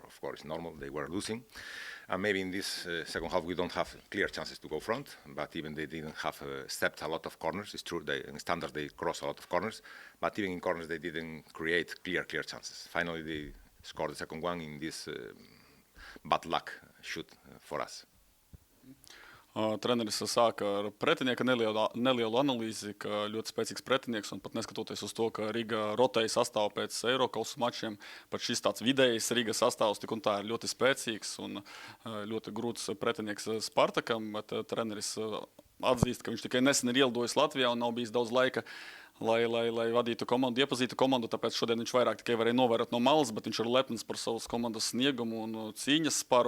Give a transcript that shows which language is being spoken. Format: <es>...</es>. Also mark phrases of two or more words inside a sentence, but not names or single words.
<en>Of course, normal, they were losing. And maybe in this second half, we don't have clear chances to go front, but even they didn't have stepped a lot of corners. It's true, in standard, they cross a lot of corners, but even in corners, they didn't create clear chances. Finally, they scored the second one in this bad luck shoot for us.</en> <lv>Treneris sāka ar pretinieka nelielu analīzi, ka ļoti spēcīgs pretinieks, un pat neskatoties uz to, ka Riga rotēja sastāvu pēc Eirokausu mačiem, pat šis tāds vidējs Riga sastāvs tik un tā ir ļoti spēcīgs un ļoti grūts pretinieks Spartakam, bet treneris atzīst, ka viņš tikai nesen ir ielidojis Latvijā un nav bijis daudz laika, lai vadītu komandu, iepazītu komandu, tāpēc šodien viņš vairāk tikai varēja novērot no malas, bet viņš ir lepns par savas komandas sniegumu un cīņas sparu.</lv>